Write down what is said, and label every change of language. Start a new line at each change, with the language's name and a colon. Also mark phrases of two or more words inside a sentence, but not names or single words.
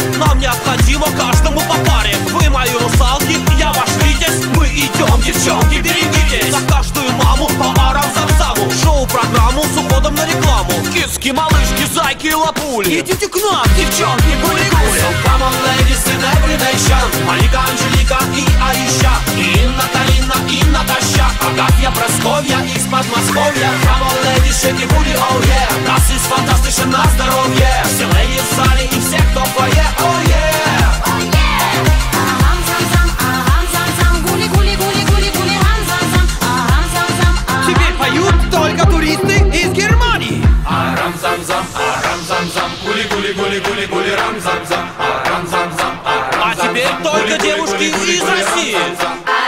Russian: Нам необходимо каждому по паре. Вы мои русалки, я ваш Витязь. Мы идем, девчонки, берегитесь. За каждую маму по арам-зам-заму. Шоу-программу с уходом на рекламу. Киски, малышки, зайки и лапули. Идите к нам, девчонки, гули-гули.
English: So come on, ladies, in every nation.
Russian: Малика, Анжелика и Аиша, и Инна, Карина, и Наташа, Агафья, Просковья из Подмосковья.
English: Come on, ladies, shake your booty, oh yeah.
Russian: Нас из фантастичен на здоровье. Все леди в зале и все, кто в фойе,
English: oh yeah. Aham zam zam, aham zam zam, гули гули гули гули гули, хам зам зам, aham зам зам, aham.
Russian: Теперь поют только туристы из Германии. Арам-зам-зам, арам-зам-зам, гули-гули-гули-гули-гули, рам-зам-зам, арам-зам-зам, А теперь только девушки из России.